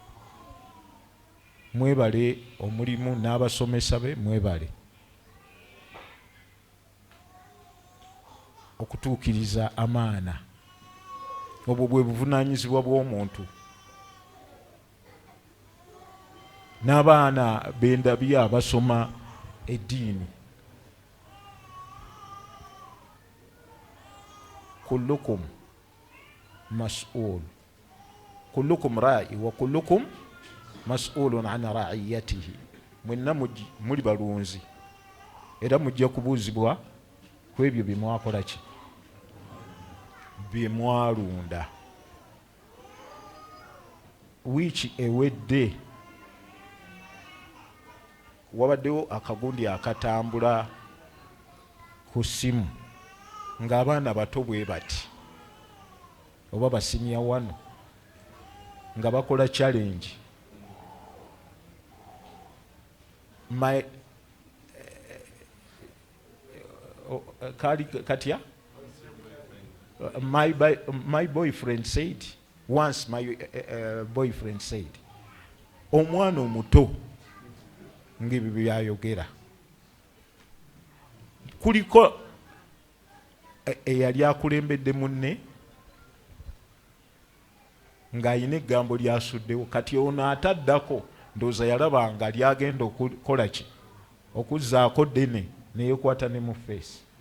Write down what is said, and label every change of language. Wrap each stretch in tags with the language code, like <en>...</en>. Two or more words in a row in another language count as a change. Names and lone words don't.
<lg>Mwebale omulimu n'abasomesa be, mwebale. okutuukiriza amaana. Obwo bwe buvunaanyizibwa bw'omuntu. N'abaana bendabye abasoma eddiini,</lg> <ar>كلكم مسؤول، كلكم راع وكلكم مسؤول عن رعيته.</ar> <lg>Mwenna muli balunzi era mujja kubuuzibwa ku ebyo bye mwakola ki, bye mwalunda. Wiiki ewedde wabaddewo akagundi akatambula ku ssimu ng'abaana bato bwe bati oba basimya wano nga bakola challenge. Katya?</lg> <en>My boyfriend said, once my boyfriend said,</en> <lg>omwana omuto ng'ebyo byayogera. Kuliko eyali akulembedde munne ng'ayina eggambo lyasuddewo, kati ono ataddako ndowooza yalaba nga lyagenda okukola ki, okuzzaako ddene neyekwata ne mu feesi.</lg>